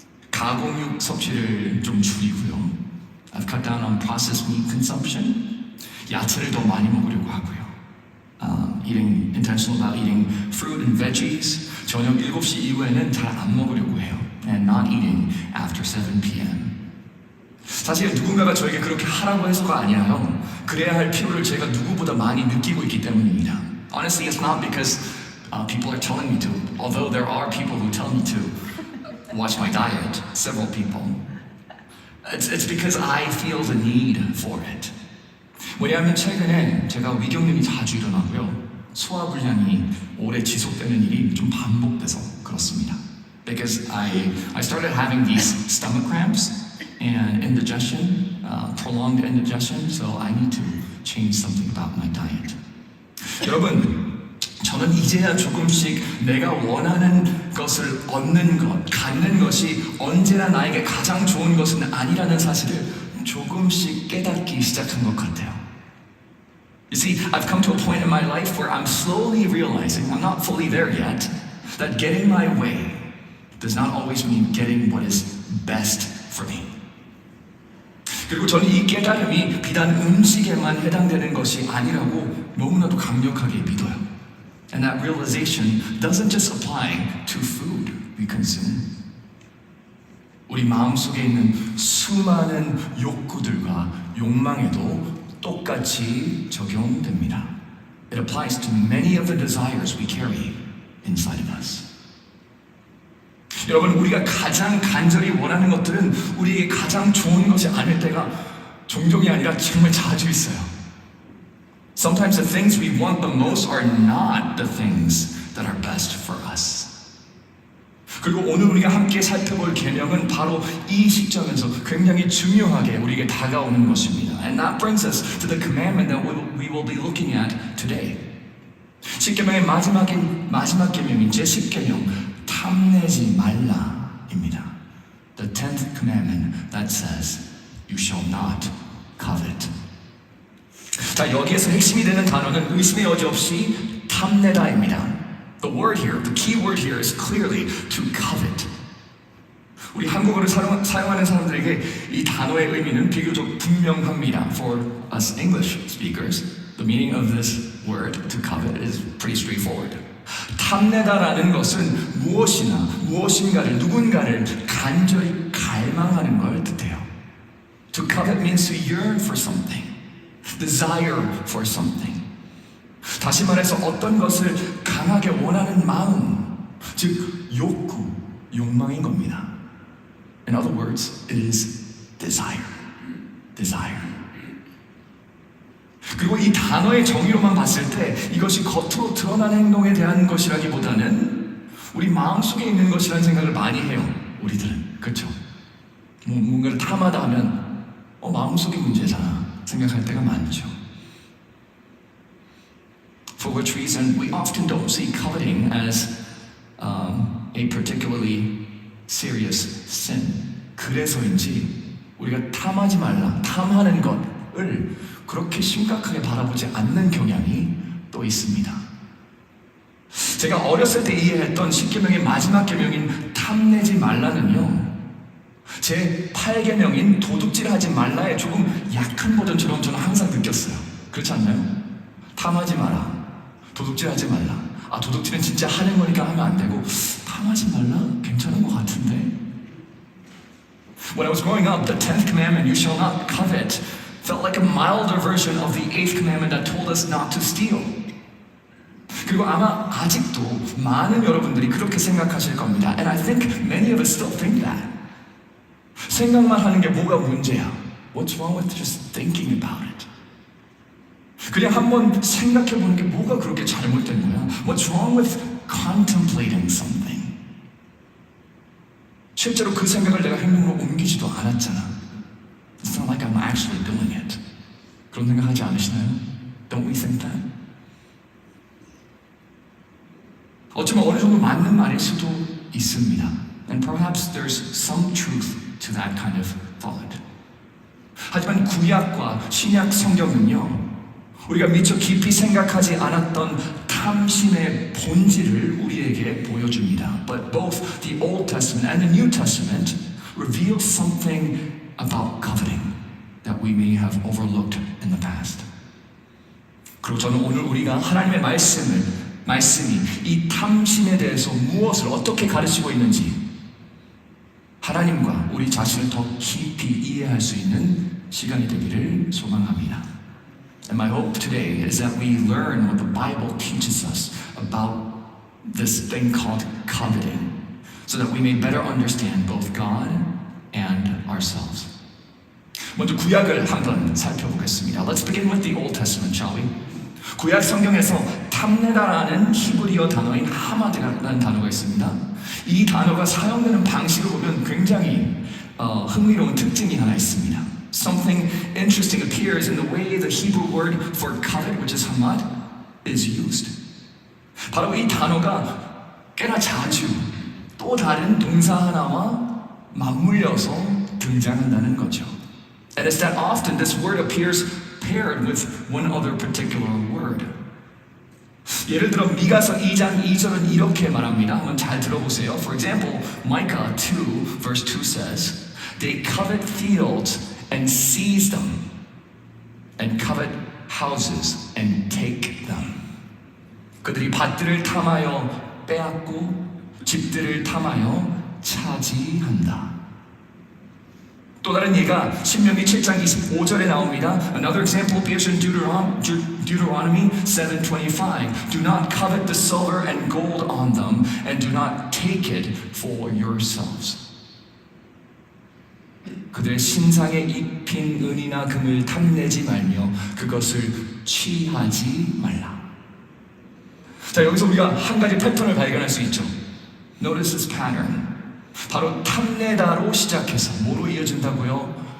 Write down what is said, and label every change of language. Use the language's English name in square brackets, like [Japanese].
[Korean] 가공육 섭취를 좀 줄이고요. [English] I've cut down on processed meat consumption. [Korean] 야채를 더 많이 먹으려고 하고요. [English] Eating intentional about eating fruit and veggies. [Korean] 저녁 7시 이후에는 잘 안 먹으려고 해요. [English] And not eating after 7 p.m. [Korean] 사실 누군가가 저에게 그렇게 하라고 해서가 아니라요. 그래야 할 필요를 제가 누구보다 많이 느끼고 있기 때문입니다. [English] Honestly, it's not because people are telling me to. Although there are people who tell me to watch my diet, several people. It's because I feel the need for it. [Korean] 왜냐하면 최근에 제가 위경련이 자주 일어나고요. 소화불량이 오래 지속되는 일이 좀 반복돼서 그렇습니다. [English] Because I started having these stomach cramps and indigestion, prolonged indigestion, so I need to change something about my diet. [Korean] 여러분, 저는 이제야 조금씩 내가 원하는 것을 얻는 것, 갖는 것이 언제나 나에게 가장 좋은 것은 아니라는 사실을 조금씩 깨닫기 시작한 것 같아요. [English] You see, I've come to a point in my life where I'm slowly realizing, I'm not fully there yet, that getting my way does not always mean getting what is best for me. [Korean] 그리고 저는 이 깨달음이 비단 음식에만 해당되는 것이 아니라고 너무나도 강력하게 믿어요. [English] And that realization doesn't just apply to food we consume. [Korean] 우리 마음속에 있는 수많은 욕구들과 욕망에도 똑같이 적용됩니다. [English] It applies to many of the desires we carry inside of us. [Korean] 여러분, 우리가 가장 간절히 원하는 것들은 우리에게 가장 좋은 것이 아닐 때가 종종이 아니라 정말 자주 있어요. [English] Sometimes the things we want the most are not the things that are best for us. [Korean] 그리고 오늘 우리가 함께 살펴볼 계명은 바로 이 시점에서 굉장히 중요하게 우리에게 다가오는 것입니다. [English] And that brings us to the commandment that we will be looking at today. [Korean] 10계명의 마지막 계명인 제10계명, 탐내지 말라입니다. [English] The 10th commandment that says, you shall not covet. [Korean] 자, 여기에서 핵심이 되는 단어는 의심의 여지 없이 탐내다입니다. [English] The word here, the key word here is clearly to covet. [Korean] 우리 한국어를 사용하는 사람들에게 이 단어의 의미는 비교적 분명합니다. [English] For us English speakers, the meaning of this word, to covet, is pretty straightforward. [Korean] 탐내다라는 것은 무엇인가를, 누군가를 간절히 갈망하는 걸 뜻해요. [English] To covet means to yearn for something, desire for something. [Korean] 다시 말해서 어떤 것을 강하게 원하는 마음, 즉 욕구, 욕망인 겁니다. [English] In other words, it is desire. Desire. [Korean] 그리고 이 단어의 정의로만 봤을 때 이것이 겉으로 드러나는 행동에 대한 것이라기보다는 우리 마음속에 있는 것이라는 생각을 많이 해요. 우리들은. 그렇죠? 뭔가를 탐하다 하면 마음속의 문제잖아 생각할 때가 많죠. [English] For which reason we often don't see coveting as a particularly serious sin. [Korean] 그래서인지 우리가 탐하지 말라, 탐하는 것을 그렇게 심각하게 바라보지 않는 경향이 또 있습니다. 제가 어렸을 때 이해했던 10계명의 마지막 계명인 탐내지 말라는요, 제 8계명인 도둑질하지 말라의 조금 약한 버전처럼 저는 항상 느꼈어요. 그렇지 않나요? 탐하지 마라, 도둑질하지 말라. 도둑질은 진짜 하는 거니까 하면 안 되고 탐하지 말라? 괜찮은 것 같은데? [English] When I was growing up, the 10th commandment, you shall not covet, felt like a milder version of the 8th commandment that told us not to steal. [Korean] 그리고 아마 아직도 많은 여러분들이 그렇게 생각하실 겁니다. [English] And I think many of us still think that. [Korean] 생각만 하는 게 뭐가 문제야? [English] What's wrong with just thinking about it? [Korean] 그냥 한번 생각해보는 게 뭐가 그렇게 잘못된 거야? [English] What's wrong with contemplating something? [Korean] 실제로 그 생각을 내가 행동으로 옮기지도 않았잖아. [English] It's not like I'm actually doing it. [Korean] 그런 생각 하지 않으시나요? [English] Don't we think that? [Korean] 어쩌면 어느 정도 맞는 말일 수도 있습니다. [English] And perhaps there's some truth to that kind of thought. [Korean] 하지만 구약과 신약 성경은요, 우리가 미처 깊이 생각하지 않았던 탐심의 본질을 우리에게 보여줍니다. [English] But both the Old Testament and the New Testament reveal something about coveting that we may have overlooked in the past. [Korean] 그리고 저는 오늘 우리가 하나님의 말씀이 이 탐심에 대해서 무엇을 어떻게 가르치고 있는지 하나님과 우리 자신을 더 깊이 이해할 수 있는 시간이 되기를 소망합니다. [English] And my hope today is that we learn what the Bible teaches us about this thing called coveting, so that we may better understand both God and ourselves. [Korean] 먼저 구약을 한번 살펴보겠습니다. [English] Let's begin with the Old Testament, shall we? [Korean] 구약 성경에서 탐내다라는 히브리어 단어인 하마드라는 단어가 있습니다. 이 단어가 사용되는 방식을 보면 굉장히 흥미로운 특징이 하나 있습니다. [English] Something interesting appears in the way the Hebrew word for covet, which is hamad, is used. [Korean] 바로 이 단어가 꽤나 자주 또 다른 동사 하나와 맞물려서 등장한다는 거죠. [English] And it's that often this word appears paired with one other particular word. [Korean] 예를 들어 미가서 2장 2절은 이렇게 말합니다. 한번 잘 들어보세요. [English] For example, Micah 2 verse 2 says, They covet fields and seize them, and covet houses and take them. [Korean] 그들이 밭들을 탐하여 빼앗고 집들을 탐하여 차지한다. 또 다른 예가 신명기 7장 25절에 나옵니다. [English] Another example appears in Deuteronomy 7:25. Do not covet the silver and gold on them, and do not take it for yourselves. [Korean] 그들의 신상에 입힌 은이나 금을 탐내지 말며 그것을 취하지 말라. 자, 여기서 우리가 한 가지 패턴을 발견할 수 있죠. [English] Notice this pattern. [Korean] 바로 탐내다로 시작해서 뭐로 이어진다고요?